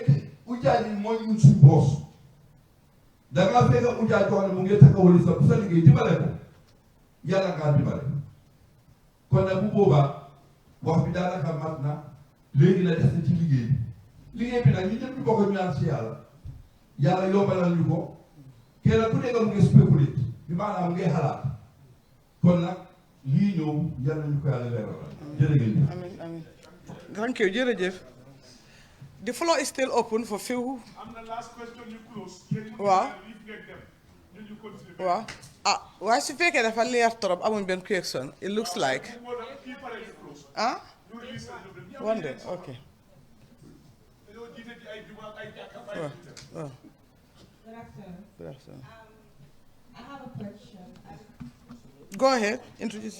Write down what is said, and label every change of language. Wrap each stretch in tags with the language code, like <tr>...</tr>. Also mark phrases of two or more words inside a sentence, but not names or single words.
<wo>ujaaj yi mooy ñun suñ boos da ngaa fekk ujaaj koo xam ne mu ngi takkawali sa liggéey dimbale ko yàlla ngaa dimbale kon nag bu boobaa wax bi daanaka mat na léegi la des na ci liggéey bi nag ñu ñëpp ñu bokk ñu ñaan si yàlla yombalal ñu ko kenn ku nekk mu ngi spéculé bi maanaam mu ngi xalaat kon nag lii ñëw yàlla nañu ko yàlla leeral jërëjëf. Amin, amin.</wo> <en>Thank you, jërëjëf. The floor is still open for few. last question you close.</en> <wo>Waaw. Waaw. Ah, waaye su fekkee dafa leer trop amuñ benn question.</wo> <en>It looks like. Ah? One day, okay. Good afternoon. Good afternoon. I have a question. Go ahead, introduce.</en>